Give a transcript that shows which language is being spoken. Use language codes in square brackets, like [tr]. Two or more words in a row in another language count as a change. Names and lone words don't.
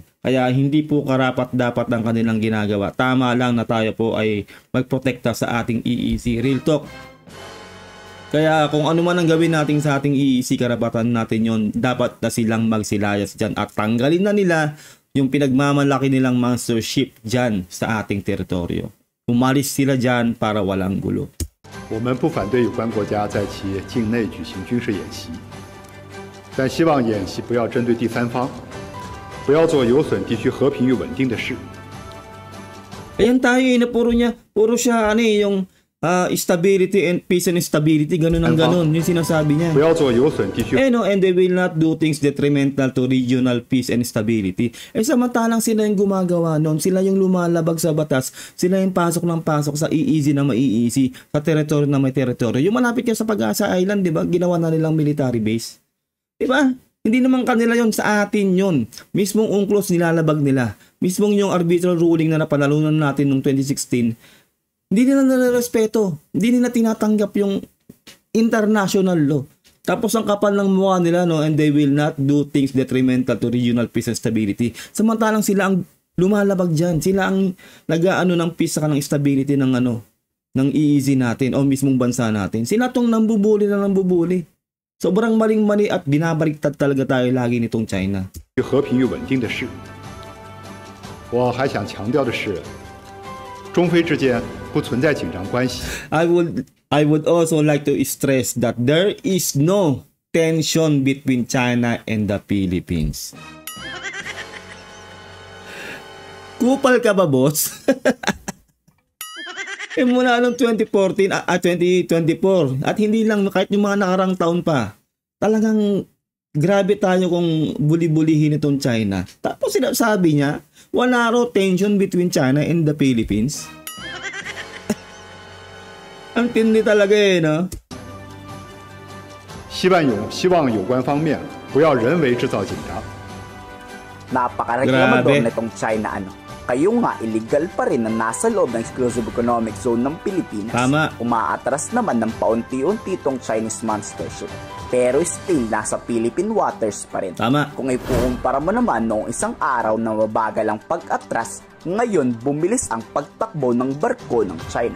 [tl] Kaya hindi po karapat dapat ang kanilang ginagawa. Tama lang na tayo po ay magprotekta sa ating EEZ. [en] Real talk. [tl] Kaya kung ano man ang gawin natin sa ating EEZ, karapatan natin yon. Dapat na silang magsilayas dyan at tanggalin na nila yung pinagmamalaki nilang [en] monster ship [tl] dyan sa ating teritoryo. Umalis sila dyan para walang gulo. [zh] 我们不反对有关国家在其境内举行军事演习，但希望演习不要针对第三方， 不要做有损地区和平与稳定的事。 [tl] Ayan tayo na puro siya ano yung [en] stability and peace and stability, [tl] ganun ang ganun, yung sinasabi niya. [zh] 不要做有损地区。 [en] No, and they will not do things detrimental to regional peace and stability. [tl] Samantalang sila yung gumagawa noon, sila yung lumalabag sa batas, sila yung pasok ng pasok sa EEZ na maiisi, sa teritoryo na may teritoryo. Yung malapit yan sa Pag-asa Island, di ba? Ginawa na nilang [en] military base. [tl] Di ba? Hindi naman kanila yon, sa atin yon. Mismong UNCLOS nilalabag nila. Mismong yung [en] arbitral ruling [tl] na napanalunan natin noong 2016, hindi nila nare-respeto. Hindi nila tinatanggap yung [en] international law. [tl] Tapos ang kapal ng mukha nila, no, and they will not do things detrimental to regional peace and stability. Samantalang sila ang lumalabag dyan. Sila ang nag-aano ng peace saka ng stability ng ng EEZ natin o mismong bansa natin. Sila tong nambubuli na nambubuli. Sobrang maling-mali at binabaliktad talaga tayo lagi nitong China. [zh] 和平与稳定的事。我还想强调的是，中非之间不存在紧张关系。 [en] I would also like to stress that there is no tension between China and the Philippines. [tl] Kupal ka ba, boss? Mula noong 2014 2024 at hindi lang kahit yung mga nakarang taon pa, talagang grabe tayo kung buli-bulihin itong China. Tapos sinasabi niya, wala raw [en] tension between China and the Philippines. [tl] Ang tindi talaga no? [zh] 希望有关方面不要人为制造紧张。 [tl] Napakareklamador na itong China Kayo nga, illegal pa rin na nasa loob ng [en] exclusive economic zone [tl] ng Pilipinas. Tama. Umaatras naman ng paunti-unti itong [en] Chinese monster ship. [tl] Pero still, nasa [en] Philippine waters [tl] pa rin. Tama. Kung ikukumpara mo naman noong isang araw na mabagal ang pag-atras, ngayon bumilis ang pagtakbo ng barko ng China.